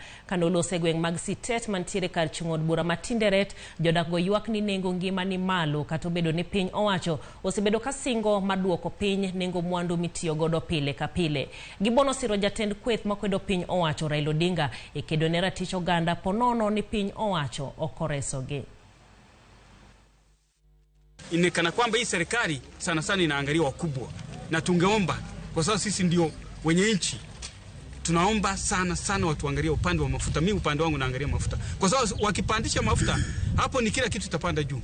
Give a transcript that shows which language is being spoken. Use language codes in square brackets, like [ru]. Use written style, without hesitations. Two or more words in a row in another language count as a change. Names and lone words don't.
[luo] Kanolose e gweng' mag Sitet mantiere kar chung' od bura ma Tinderet, jodak go ywak ni nengo ngima ni malo kata obedo ni piny owacho osebedo ka singo maduoko piny nengo mwandu mitiyo godo pile ka pile. Gibono siro jatend kweth makwedo piny owacho Raila Odinga e kedo ne ratich oganda ponono ni piny owacho okoresogi. [sw] Inekana kwamba hii serikali sana sana inaangalia wakubwa, na tungeomba kwa sababu sisi ndio wenye nchi, tunaomba sana sana watu angalia upande wa mafuta. Mimi upande wangu naangalia mafuta, kwa sababu wakipandisha mafuta hapo ni kila kitu itapanda juu.